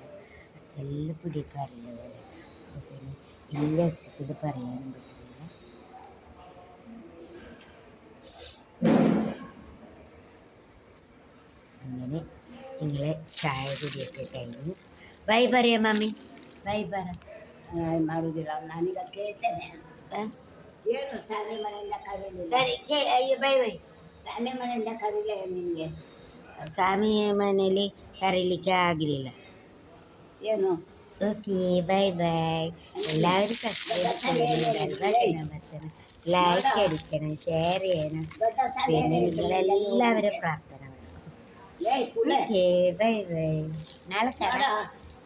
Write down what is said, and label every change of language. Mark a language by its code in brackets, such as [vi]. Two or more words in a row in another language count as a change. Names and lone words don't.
[ml] അടുത്തെല്ലാം പിടിക്കാറുള്ളത് അപ്പോൾ പിന്നെ വലിയ ഉച്ചത്തിൽ പറയാനും പറ്റുന്നില്ല. അങ്ങനെ നിങ്ങളെ ചായ കുടിയൊക്കെ കഴിഞ്ഞു. ബൈ പറയാം മമ്മി, [kn] ಬೈ ಬರ ಮಾಡುವುದಿಲ್ಲ ನಾನೀಗ ಕೇಳ್ತೇನೆ. ಏನು ಶಾಲೆ ಮನೆಯಿಂದ ಕರೀಲಿಲ್ಲ? [en] ಅಯ್ಯೋ bye bye. [kn] ಶಾಲೆ ಮನೆಯಿಂದ ಕರೀಲ ನಿನಗೆ? ಸ್ವಾಮಿ ಮನೇಲಿ ಕರೀಲಿಕ್ಕೆ ಆಗಲಿಲ್ಲ. ಏನು? [en] okay bye bye. [ml] എല്ലാവരും സബ്സ്ക്രൈബ് ചെയ്യണം, [en] button like [ml] അടിക്കണം, ഷെയർ ചെയ്യണം, പിന്നെ നിങ്ങളെല്ലാവരും പ്രാർത്ഥന വേണം. [en] okay bye bye. [ml] നാളെ കാണാം.